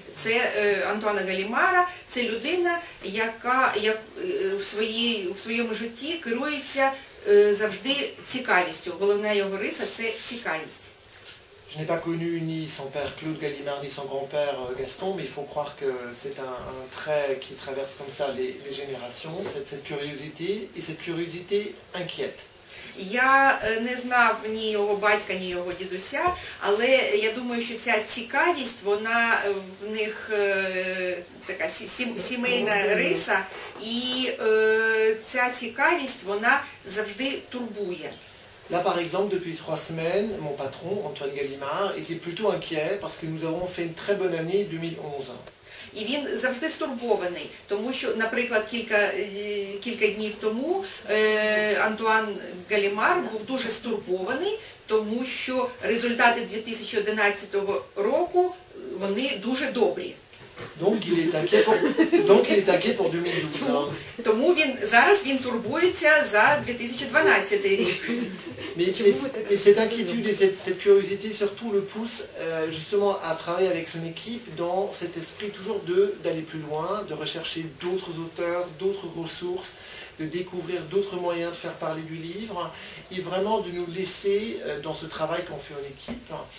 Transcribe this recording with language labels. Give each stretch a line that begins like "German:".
Ukrainian: Це Антуана Галімара. Це людина, яка в своєму житті керується завжди цікавістю. Головна його риса – це цікавість.
French: Je n'ai pas connu ni son père Claude Gallimard ni son grand-père Gaston, mais il faut croire que c'est un trait qui traverse comme ça les générations, cette curiosité, et cette curiosité inquiète.
Ukrainian: Я не знав ні його батька, ні його дідуся, але я думаю, що ця цікавість, вона в них така сімейна риса, і ця цікавість, вона завжди турбує.
French: Là, par exemple, depuis 3 semaines, mon patron, Antoine Gallimard, était plutôt inquiet parce que nous avons fait une très bonne année 2011.
Ukrainian: І він завжди стурбований, тому що, наприклад, кілька днів тому Антуан Галімар був дуже стурбований, тому що результати 2011 року, вони дуже добрі.
French: Donc il est inquiet pour 2012.
Ukrainian: Тому зараз він турбується за 2012 рік.
French: Mais cette inquiétude et cette curiosité surtout le pousse justement à travailler avec son équipe dans cet esprit toujours d'aller plus loin, de rechercher d'autres auteurs, d'autres ressources, de découvrir d'autres moyens de faire parler du livre et vraiment de nous laisser dans ce travail qu'on fait en équipe.